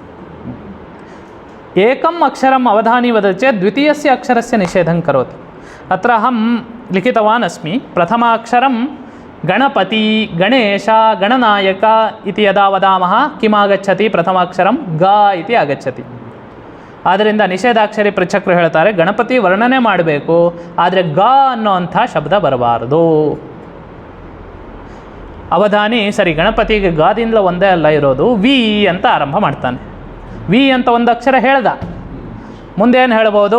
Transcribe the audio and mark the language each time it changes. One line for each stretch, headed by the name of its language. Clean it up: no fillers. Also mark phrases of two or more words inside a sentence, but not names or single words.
Sanskrit: एकम् अक्षरम् अवधानी वदति चेत् द्वितीयस्य अक्षरस्य निषेधं करोति। अत्र अहं लिखितवान् अस्मि। प्रथमाक्षरं गणपति, गणेश, गणनायक इति यदा वदामः किमागच्छति? प्रथमाक्षरं ग इति आगच्छति।
Kannada: ಆದ್ದರಿಂದ ನಿಷೇಧಾಕ್ಷರಿ ಪೃಚ್ಛಕರು ಹೇಳ್ತಾರೆ ಗಣಪತಿ ವರ್ಣನೆ ಮಾಡಬೇಕು, ಆದರೆ ಗ ಅನ್ನೋಂಥ ಶಬ್ದ ಬರಬಾರದು. ಅವಧಾನಿ ಸರಿ ಗಣಪತಿಗೆ ಗಾದಿಂದಲ ಒಂದೇ ಅಲ್ಲ ಇರೋದು, ವಿ ಅಂತ ಆರಂಭ ಮಾಡ್ತಾನೆ. ವಿ ಅಂತ ಒಂದು ಅಕ್ಷರ ಹೇಳ್ದ, ಮುಂದೇನು ಹೇಳ್ಬೋದು?